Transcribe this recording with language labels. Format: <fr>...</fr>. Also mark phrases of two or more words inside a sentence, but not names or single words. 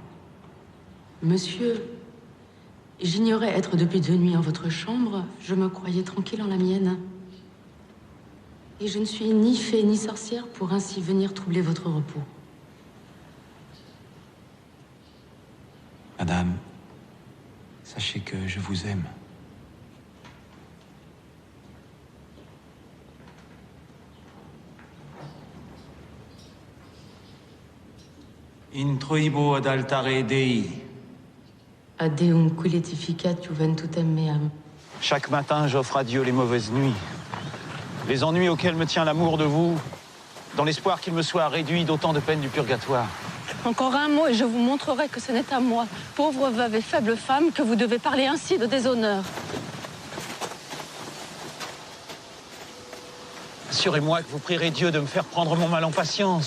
<fr>Monsieur, j'ignorais être depuis 2 nuits en votre chambre. Je me croyais tranquille en la mienne. Et je ne suis ni fée ni sorcière pour ainsi venir troubler votre repos. Madame, Sachez que je vous aime.</fr> <la>Introibo ad altare Dei. Adeum culetificat juventutem meam.</la> <fr>Chaque matin, j'offre à Dieu les mauvaises nuits. Les ennuis auxquels me tient l'amour de vous, dans l'espoir qu'il me soit réduit d'autant de peines du purgatoire. Encore un mot et je vous montrerai que ce n'est à moi, pauvre veuve et faible femme, que vous devez parler ainsi de déshonneur. Assurez-moi que vous prierez Dieu de me faire prendre mon mal en patience.</fr>